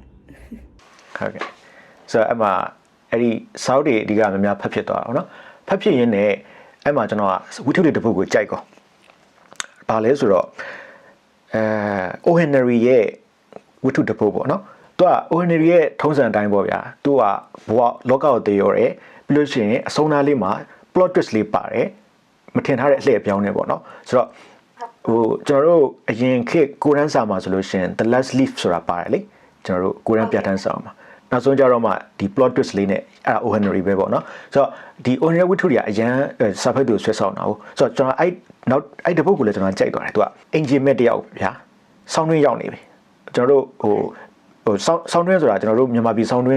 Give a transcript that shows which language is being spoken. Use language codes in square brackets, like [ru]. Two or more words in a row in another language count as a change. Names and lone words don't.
[my] ဟုတ်ကဲ့ဆိုတော့အဲ့မှာအဲ့ဒီစောက်တွေအဓိကများများဖတ်ဖြစ်သွားတာနော်ဖတ်ဖြစ်ရင်းနဲ့အဲ့မှာကျွန်တော်ကဝတ္ထုတွေတစ်ပုဒ်ကိုကြိုက်ကောဘာလဲဆိုတော့O Henry ရဲ့ဝတ္ထုတစ်ပုဒ်ပေါ့ နော်သူက O Henry ရဲ့ထုံးစံအတိုင်းပေါ့ဗျာသူကဘဝလောကကိုတည်ရောတယ်ပြီးလို့ရှိရင်အဆုံးသားလေးမှာ [en] plot twist [my] လေးပါတယ်မထင်ထားတဲ့အလှည့်အပြောင်းနေပေါ့နော်ဆိုတော့ဟိုကျွန်တော်တို့အရင်ခေတ်ကိုရန်စာမှာဆိုလို့ရှိရင် the last leaf ဆိုတာပါတယ်လေကျွန်တော်တို့ကိုရန်ပြဋ္ဌာန်း စာမှာနောက်ဆုံးကြတော့မှဒီ [en] plot twist [my] လေးနဲ့အဲ့ဒါ O Henry ပဲပေါ့နော်ဆိုတော့ဒီ O Henry ဝတ္ထုတွေကအရန်စာဖတ်သူဆွဲဆောင်တာဟုတ်ဆိုတော့ကျွန်တော်အဲ့တပုတ်ကိုလည်းကျွန်တော်ကြိုက်သွားတယ်သူကအင်ဂျင်မက်တယောက်ဗျာဆောင်းတွင်းရောက်နေပြီကျွန်တော်တို့ဆောင်းတွင်းဆိုတာကျွန်တော်တို့မြန်မာပြည်ဆောင်းတွင်း